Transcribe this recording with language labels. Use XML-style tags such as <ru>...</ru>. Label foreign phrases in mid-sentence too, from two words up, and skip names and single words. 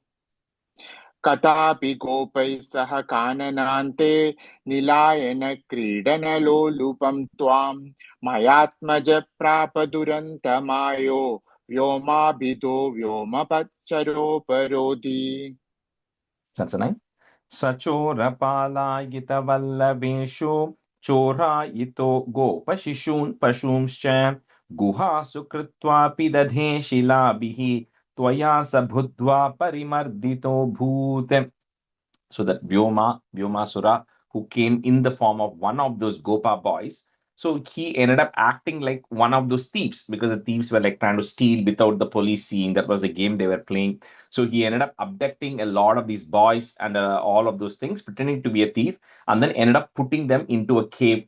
<sa>कदापि गोपैः सह काननान्ते निलायन क्रीडनलोलुपं त्वां मयात्मजः प्राप दुरन्तमायो व्योमाभिदो व्योमचरोपरोधि.</sa> <en>That's a 9.</en> <sa>सचोरपालायितवल्लभेषु चोरायितो गोपशिशून् पशूंश्च गुहासु कृत्वापि दधे शिलाभिः त्वया सभूद्वा परिमर्दितो भूते.</sa> <en>So that Vyomasura, who came in the form of one of those Gopa boys, so he ended up acting like one of those thieves, because the thieves were like trying to steal without the police seeing. That was the game they were playing. So he ended up abducting a lot of these boys and all of those things, pretending to be a thief, and then ended up putting them into a cave.</en>